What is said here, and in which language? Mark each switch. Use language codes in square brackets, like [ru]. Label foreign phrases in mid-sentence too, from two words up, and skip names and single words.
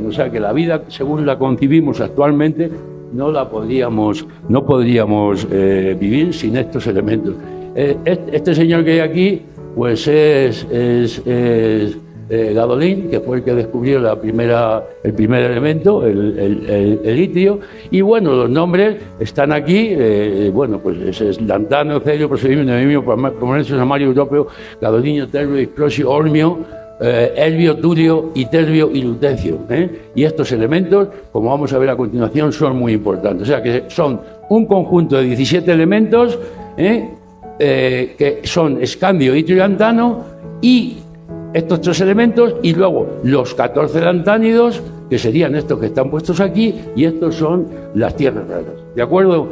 [es] O sea que la vida, según la concibimos actualmente, no podríamos vivir sin estos elementos. Este señor que hay aquí, pues es Gadolin, que fue el que descubrió el primer elemento, el litio. Y bueno, los nombres están aquí. Bueno, pues ese es lantano, cerio, prosodimio, neodimio, promencio, samario, europeo, gadolinio, terbio, disprosio, hormio, helvio, turio, iterbio y lutecio. Y estos elementos, como vamos a ver a continuación, son muy importantes. O sea que son un conjunto de 17 elementos que son escandio, itrio y lantano, y estos 3 elementos, y luego los 14 lantánidos, que serían estos que están puestos aquí, y estos son las tierras raras, ¿de acuerdo?